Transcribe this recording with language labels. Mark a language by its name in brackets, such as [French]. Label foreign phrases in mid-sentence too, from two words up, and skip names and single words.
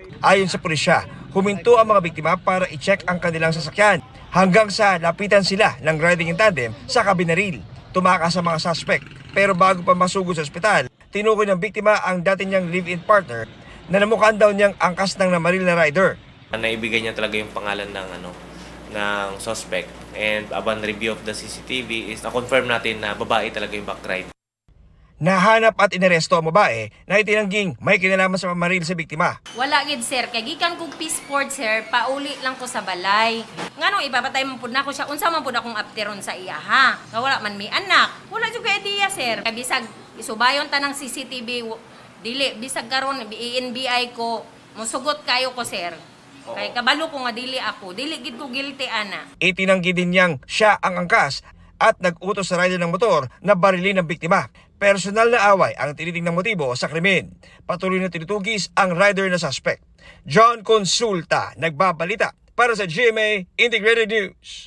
[Filipino] Ayon sa pulisya, huminto ang mga biktima para i-check ang kanilang sasakyan hanggang sa lapitan sila ng [English] riding in tandem [Filipino] sa kabinaril. Tumakas sa mga suspect pero bago pa masugod sa ospital, tinukoy ng biktima ang dati niyang [English] live-in partner [Filipino] na namukhaan daw niyang angkas ng namaril na rider. Naibigay niya talaga yung pangalan ng suspect. [English] And upon review of the CCTV [Filipino] is na-confirm natin na babae talaga yung backride. Nahanap at inaresto ang babae na itinangging may kinalaman sa pamaril sa biktima. [Cebuano] Wala gid sir, kay gikan kog [English] peace sport [Cebuano] sir, pauli lang ko sa balay. Nganong ipapatay man pud nako siya, unsa man pud akong apteron sa iya ha. Nga wala man may anak. Wala jud kay idea sir. Kay bisag isubayon tanang CCTV dili bisag karon INBI ko musugot kayo ko sir. Kay kabalo ko nga dili ako, dili gid ko guilty ana. [Filipino] Itinanggi din niyang siya ang angkas at nag-utos sa rider ng motor na barilin ng biktima. Personal na away ang tinitingnang motibo sa krimen. Patuloy na tinutugis ang rider na suspect. John Consulta, nagbabalita para sa GMA Integrated News.